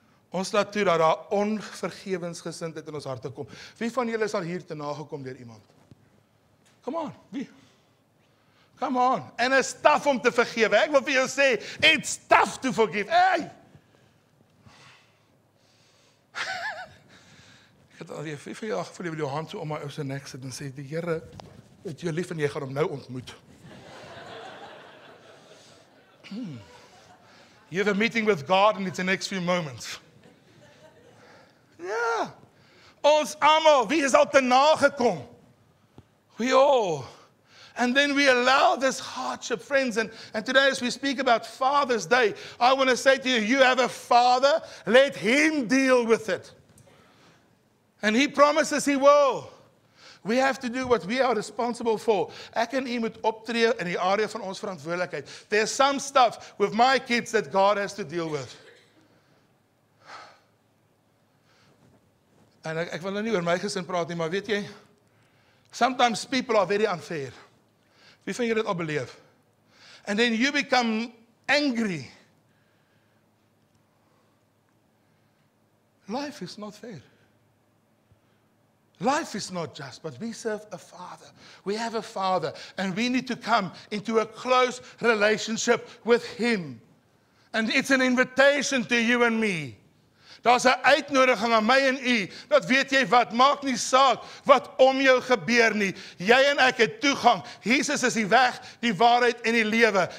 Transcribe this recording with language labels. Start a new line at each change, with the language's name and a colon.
Afrikaans: Ons laat toe dat daar onvergewensgesindheid in ons harte kom. Wie van julle is al hier te nagekom deur iemand?
English: Come on,
Afrikaans: wie? Come on.
English: And it's tough
Afrikaans: om te vergewe. Ek wil vir jou sê,
English: it's tough to forgive. Hey!
Afrikaans: Ek het al wie van jou gevoel, jy wil jou hand so om my ou se nek sit en sê, die Here het jou lief en jy gaan hom nou ontmoet.
English: You have a meeting with God and it's the next few moments.
Afrikaans: Ja, ons almal, wie is al te nagekom?
English: We all. And then we allow this hardship, friends. And today as we speak about Father's Day, I want to say to you, you have a Father, let Him deal with it. And He promises He will. We have to do what we are responsible for.
Afrikaans: Ek en u moet optree in die area van ons verantwoordelikheid.
English: There's some stuff with my kids that God has to deal with.
Afrikaans: En ek wil nou nie oor my gesin praat nie, maar weet jy,
English: sometimes people are very unfair.
Afrikaans: Wie van julle dit al beleef?
English: And then you become angry. Life is not fair. Life is not just, but we serve a Father. We have a Father, and we need to come into a close relationship with Him. And it's an invitation to you and me.
Afrikaans: Daar's 'n uitnodiging aan my en u, dat weet jy wat, maak nie saak wat om jou gebeur nie. Jy en ek het toegang. Jesus is die weg, die waarheid en die lewe.